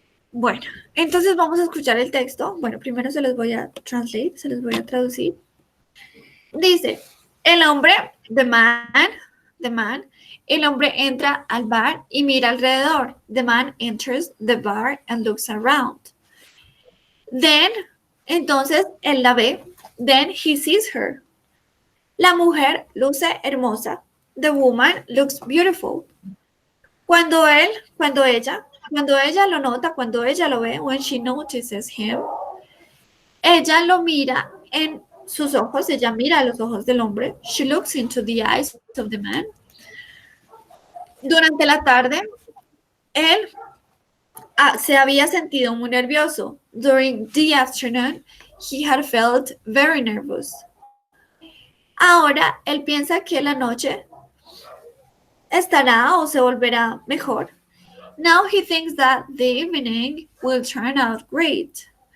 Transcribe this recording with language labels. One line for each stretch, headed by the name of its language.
Spanish: Bueno, entonces vamos a escuchar el texto. Bueno, primero se los voy a traducir. Dice, el hombre,
English: the man,
Spanish: el hombre entra al bar y mira alrededor.
English: The man enters the bar and looks around. Then,
Spanish: entonces, él la ve.
English: Then he sees her.
Spanish: La mujer luce hermosa.
English: The woman looks beautiful.
Spanish: Cuando ella lo nota, cuando ella lo ve,
English: when she notices him,
Spanish: ella lo mira en sus ojos, ella mira a los ojos del hombre.
English: She looks into the eyes of the man.
Spanish: Durante la tarde, él se había sentido muy nervioso.
English: During the afternoon, he had felt very nervous.
Spanish: Ahora, él piensa que la noche estará o se volverá mejor.
English: Now he thinks that the evening will turn out great.